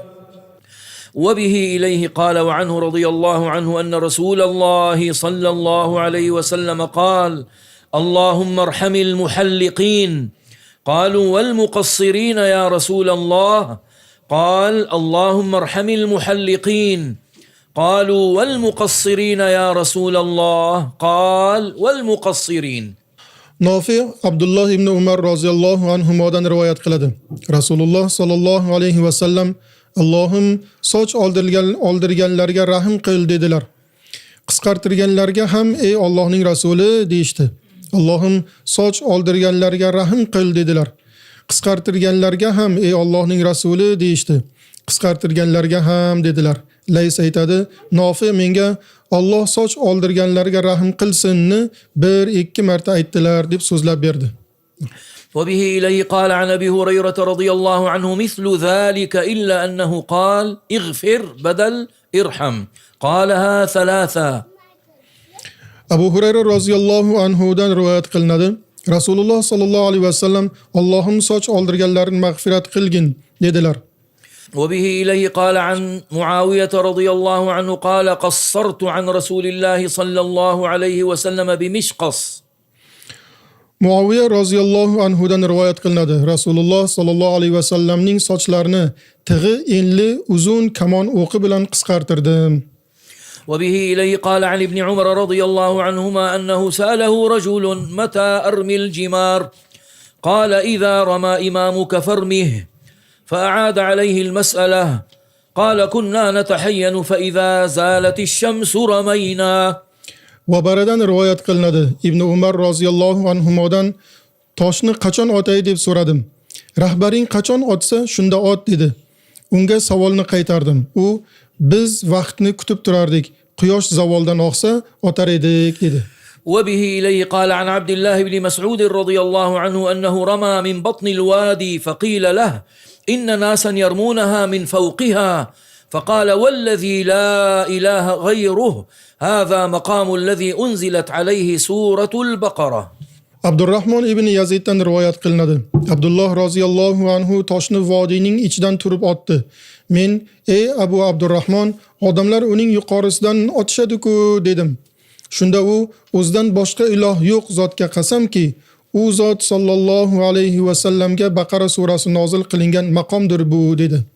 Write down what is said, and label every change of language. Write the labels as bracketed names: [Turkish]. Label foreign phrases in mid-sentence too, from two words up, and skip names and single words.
[Arabic] وبه إليه قال وعنه رضي الله عنه أن رسول الله صلى الله عليه وسلم قال اللهم ارحم المحلقين قالوا والمقصرين يا رسول الله قال اللهم ارحم المحلقين قالوا والمقصرين يا رسول الله قال والمقصرين [Uzbek] Nofi Abdullah ibn Umar [Arabic] رضي الله عنه [Uzbek] rivoyat qiladi. Rasululloh [Arabic] صلى الله عليه وسلم [Uzbek] Allohim soch oldirganlarga rahim qil dedilar. Qisqartirganlarga ham ey Allohning rasuli deyishdi. Allohim soch oldirganlarga rahim qil dedilar. Qisqartirganlarga ham ey Allohning rasuli deyishdi. Qisqartirganlarga ham dedilar. Lays aytadi, Nofi menga Alloh soch oldirganlarga rahim qilsinni 1-2 marta aytdilar deb so'zlab berdi. [Arabic] وبه إليه قال عن أبي هريرة رضي الله عنه مثل ذلك إلا أنه قال اغفر بدل ارحم قالها 3 [Uzbek] Abu Hurayra [Arabic] رضي الله عنه [Uzbek] rivoyat qilinadi. Rasululloh [Arabic] صلى الله عليه وسلم [Uzbek] Allohim soch oldirganlarni mag'firat qilgin dedilar. [Arabic] وبه إليه قال عن معاوية رضي الله عنه قال قصرت عن رسول الله صلى الله عليه وسلم بمشقص [Uzbek] Muaviya [Arabic] رضي الله عنه [Uzbek] rivoyat qilinadi. Rasululloh [Arabic] صلى الله عليه وسلم [Uzbek] sochlarini tig'i enli uzun kamon o'qi bilan qisqartirdim. [Arabic] وبه إليه قال عن ابن عمر رضي الله عنهما أنه سأله رجل متى أرمي الجمار قال إذا رمى إمامك فارمه فأعاد عليه المسألة قال كنا نتحين فإذا زالت الشمس رمينا. [Uzbek] Vabaradan rivoyat qilinadi. Ibn Umar [Arabic] رضي الله عنه [Uzbek] toshni qachon otay deb so'radim. Rahbaring qachon otsa shunda ot dedi. Unga savolni qaytardim. U biz vaqtni kutib turardik. Quyosh zavoldan oqsa otar edik dedi. [Arabic] وبه إليه قال عن عبد الله بن مسعود رضي الله عنه أنه رمى من بطن الوادي فقيل له إن ناسا يرمونها من فوقها فقال والذي لا إله غيره هذا مقام الذي أنزلت عليه سورة البقرة. [Uzbek] Abdurrahmon ibn Yaziddan rivoyat qilinadi. Abdulloh [Arabic] رضي الله عنه [Uzbek] toshni vodiyning ichidan turib otdi. Men, ey Abu Abdurrahmon, odamlar uning yuqorisidan otishadi-ku dedim. Shunda u o'zidan boshqa iloh yo'q zotga qasamki, u zot [Arabic] صلى الله عليه وسلم [Uzbek] Baqara surasi nozil qilingan maqomdir bu dedi.